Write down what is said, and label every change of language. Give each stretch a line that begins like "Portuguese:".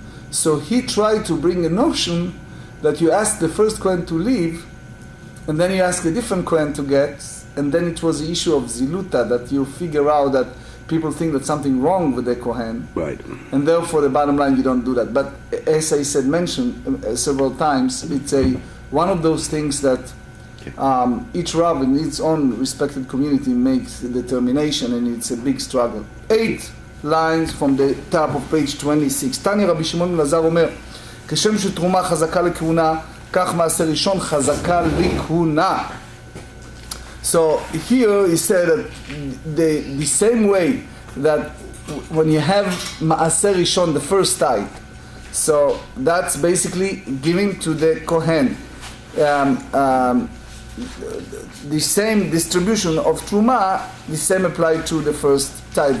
English: So he tried to bring a notion that you ask the first Kohen to leave, and then you ask a different Kohen to get, and then it was the issue of ziluta, that you figure out that people think that something wrong with the Kohen. Right. And therefore, the bottom line, you don't do that. But as I said, mentioned several times, it's one of those things that each Rav in its own respected community makes a determination, and it's a big struggle. 8 lines from the top of page 26.
Hebrew: תניא רבי שמעון בן אלעזר אומר, כשם שתרומה חזקה לכהונה, כך מעשר ראשון חזקה לכהונה.
English: So here he said that the same way that when you have Ma'aser Rishon, the first tithe, so that's basically giving to the Kohen. The same distribution of Truma, the same applied to the first tithe.